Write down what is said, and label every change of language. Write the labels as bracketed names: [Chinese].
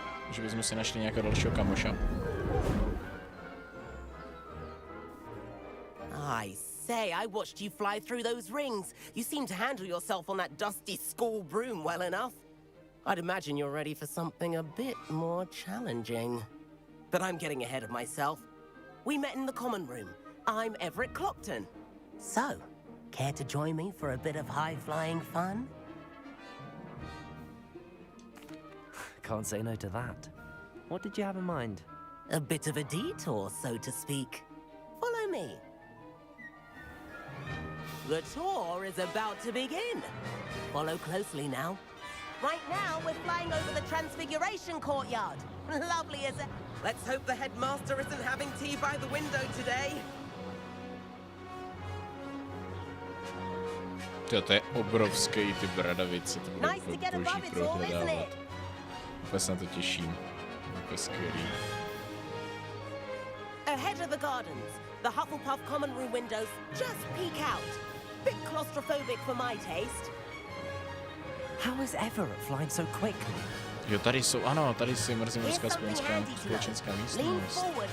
[Czech] Že bychom si našli nějakého dalšího kamoša. [English] I say, I watched you fly through those rings. You seem to handle yourself on that dusty school broom well enough. I'd imagine you're ready for something a bit more challenging. But I'm getting ahead of myself. We met in the common room. I'm Everett Clopton. So, care to join me for a bit of high-flying fun? Can't say no to that. What did you have in mind? A bit of a detour, so to speak. Follow me. The tour is about to begin. Follow closely now. Right now, we're flying over the Transfiguration Courtyard. Lovely as a... Let's hope the headmaster isn't having tea by the window today. [Czech] To je obrovský ty bradavice, to bude boží prohledávat. Úplně se na to těším. To je skvělý. [English] Ahead of the gardens, the Hufflepuff common room windows just peek out. Bit claustrophobic for my taste. How is Everett flying so quickly? [Czech] Jo, tady jsou, ano, tady si mrzimská společenská místnost.